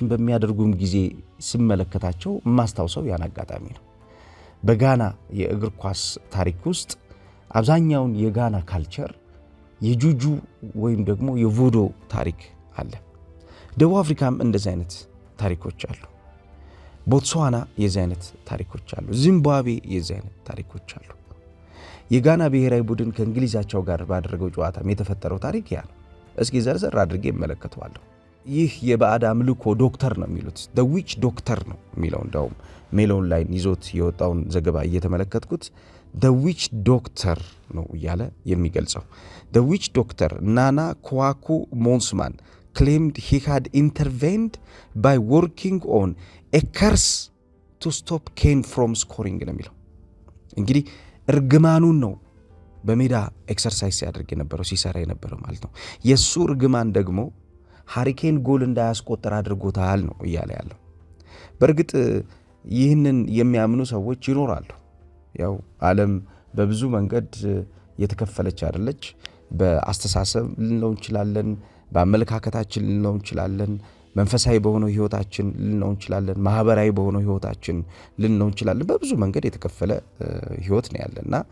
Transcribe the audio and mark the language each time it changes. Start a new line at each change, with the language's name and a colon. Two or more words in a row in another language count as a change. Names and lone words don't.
Amharic: በሚያደርጉም ጊዜ ስመለከታቸው የማስታውሰው ያን አጋጣሚ ነው። በጋና የእግር ኳስ ታሪክ ውስጥ አብዛኛውን የጋና ካልቸር የጁጁ ወይም ደግሞ የቮዶ ታሪክ አለ። ደቡብ አፍሪካም እንደዚህ አይነት ታሪኮች አሉ። ቦትስዋና የዚህ አይነት ታሪኮች አሉ። ዚምባብዌ የዚህ አይነት ታሪኮች አሉ። የጋና ብሔራዊ ቡድን ከእንግሊዛቸው ጋር ባደረገው ጨዋታም የተፈጠረው ታሪክ ያ ነው። እስኪ ዘርዘር አድርጌ እመለከተዋለሁ። ይህ የባዕድ አምልኮ ዶክተር ነው የሚሉት
English: the witch doctor
Amharic: ነው የሚለው። እንደውም ሜሎን ላይ ይዞት የወጣውን ዘገባ እየተመለከትኩት
English: the witch doctor
Amharic: ነው እያለ የሚገልጸው።
English: the witch doctor
Amharic: ናና ኮዋኩ ሞንስማን
English: claimed he had intervened by working on a curse to stop Kane from scoring
Amharic: ነው የሚለው። እንግዲህ እርግማኑን ነው በሜዳ ኤክሰርሳይዝ ሲያደርግ የነበረው ሲሰራ የነበረው ማለት ነው። የሱ እርግማን ደግሞ ሃሪኬን ጎል እንዳያስቆጥር አድርጎታል ነው እያለ ያለው። በእርግጥ ይህንን የሚያምኑ ሰዎች ይኖራሉ። ያው ዓለም በብዙ መንገድ የተከፈለች አይደለች። በአስተሳሰብ ልንለው እንችላለን፣ በአመለካከታችን ልንለው እንችላለን፣ መንፈሳዊ በሆነው ህይወታችን ልንለው እንችላለን፣ ማህበራዊ በሆነው ህይወታችን ልንለው እንችላለን። በብዙ መንገድ የተከፈለ ህይወት ነው ያለና